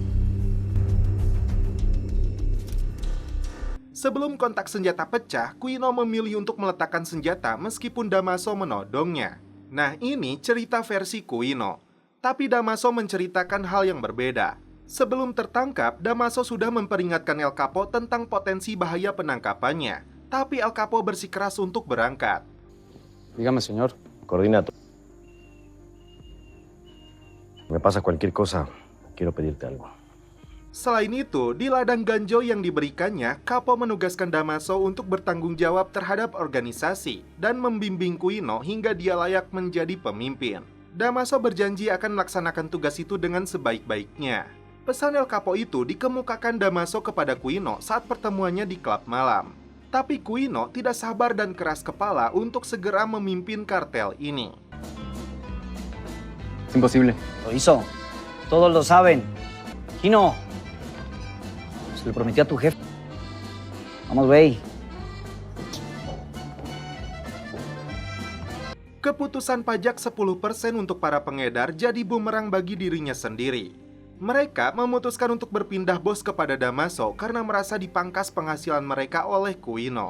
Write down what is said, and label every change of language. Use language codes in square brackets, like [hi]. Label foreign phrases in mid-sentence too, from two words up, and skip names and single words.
[id] Sebelum kontak senjata pecah, Quino memilih untuk meletakkan senjata meskipun Damaso menodongnya. Nah, ini cerita versi Quino. Tapi Damaso menceritakan hal yang berbeda. Sebelum tertangkap, Damaso sudah memperingatkan El Capo tentang potensi bahaya penangkapannya. Tapi El Capo bersikeras untuk berangkat. [es] Dígame, señor. Coordina todo. Me pasa cualquier cosa, quiero pedirte algo. [id] Selain itu, di ladang ganjoy yang diberikannya, Capo menugaskan Damaso untuk bertanggung jawab terhadap organisasi dan membimbing Quino hingga dia layak menjadi pemimpin. Damaso berjanji akan melaksanakan tugas itu dengan sebaik-baiknya. Pesan El Capo itu dikemukakan Damaso kepada Quino saat pertemuannya di klub malam. Tapi Quino tidak sabar dan keras kepala untuk segera memimpin kartel ini. [es] Es imposible. Lo hizo. Todos lo saben. Quino. Se lo prometió a tu jefe. Vamos, güey. [id] Keputusan pajak 10% untuk para pengedar jadi bumerang bagi dirinya sendiri. Mereka memutuskan untuk berpindah bos kepada Damaso karena merasa dipangkas penghasilan mereka oleh Quino.